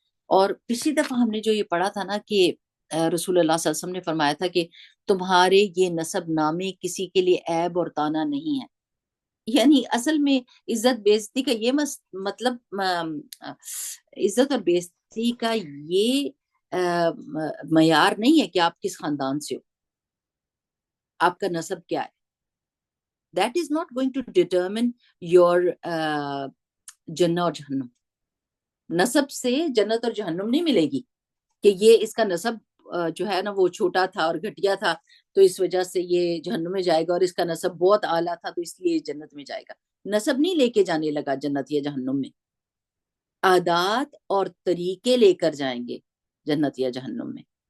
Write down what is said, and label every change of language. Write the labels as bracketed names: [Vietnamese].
[Urdu] اور پچھلی دفعہ ہم نے جو یہ پڑھا تھا نا کہ رسول اللہ صلی اللہ علیہ وسلم نے فرمایا تھا کہ تمہارے یہ نسب نامے کسی کے لیے عیب اور تانا نہیں ہے. یعنی اصل میں عزت بے عزتی کا یہ مطلب عزت اور بے عزتی کا یہ معیار نہیں ہے کہ آپ کس خاندان سے ہو، آپ کا نسب کیا ہے. [English] That is not going to determine your [Urdu] جنہ اور جہنم. نسب سے جنت اور جہنم نہیں ملے گی کہ یہ اس کا نسب جو ہے نا وہ چھوٹا تھا اور گھٹیا تھا تو اس وجہ سے یہ جہنم میں جائے گا، اور اس کا نسب بہت اعلیٰ تھا تو اس لیے جنت میں جائے گا. نسب نہیں لے کے جانے لگا جنت یا جہنم میں، عادات اور طریقے لے کر جائیں گے جنت یا جہنم میں.